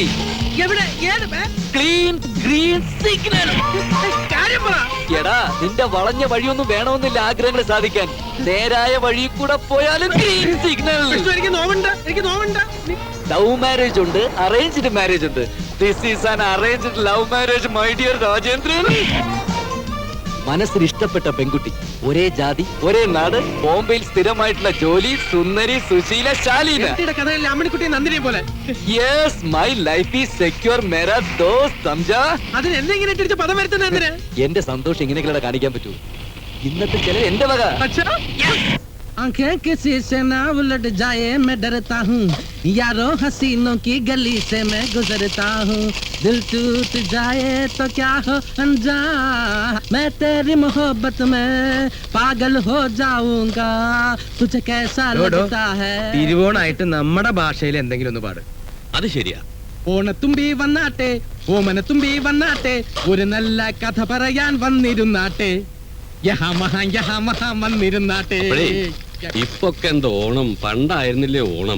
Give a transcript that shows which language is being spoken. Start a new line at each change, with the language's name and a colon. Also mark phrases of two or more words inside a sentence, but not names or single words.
Malayalam: എവിടെ?
English: clean green signal.
Malayalam: കാര്യം പറ. എടാ, നിന്റെ വളഞ്ഞ വഴിയൊന്നും വേണമെന്നില്ല ആഗ്രഹങ്ങൾ സാധിക്കാൻ. നേരായ വഴി കൂടെ പോയാലും
English: green signal.
Malayalam: എനിക്ക് നോവുണ്ട്, എനിക്ക് നോവുണ്ട്.
English: love marriage
Malayalam: ഉണ്ട്,
English: arranged marriage
Malayalam: ഉണ്ട്.
English: this is an arranged love marriage my dear Rajendran.
Malayalam: മനസ്സിന് ഇഷ്ടപ്പെട്ട പെൺകുട്ടി, ഒരേ ജാതി, ഒരേ നാട്, ബോംബെയിൽ സ്ഥിരമായിട്ടുള്ള ജോലി, സുന്ദരി, സുശീല, ശാലീന. കഥയിലെ അമ്മണിക്കുട്ടി നന്ദിനെ പോലെ.
English: yes, my life is secure
Hindi: मेरा दोस्त, समझा?
Malayalam: അതിന് എന്തെങ്കിലും ഇട്ടിട്ട് പദം വരുത്തുന്ന എന്റെ സന്തോഷം ഇങ്ങനെയൊക്കെ കാണിക്കാൻ പറ്റൂ? ഇന്നത്തെ ചില എന്റെ വക.
Hindi: आंखें किसी से ना उलट जाए मैं डरता हूँ, यारों हसीनों की गली से मैं गुजरता हूँ, दिल टूट जाए तो क्या हो अनजान, मैं तेरी मोहब्बत में पागल हो जाऊंगा, तुझे कैसा लगता है?
Malayalam: തിരുവോണായിട്ട് നമ്മുടെ ഭാഷയിൽ എന്തെങ്കിലും ഒന്ന് പാട്. അത് ശരിയാ. ഓണത്തുമ്പി വന്നാട്ടെ, ഓമനത്തുമ്പി വന്നാട്ടെ, ഒരു നല്ല കഥ പറയാൻ വന്നിരുന്നാട്ടെ, വന്നിരുന്നാട്ടെ. ഇപ്പൊക്കെ എന്താ ഓണം, പണ്ടായിരുന്നില്ലേ ഓണം.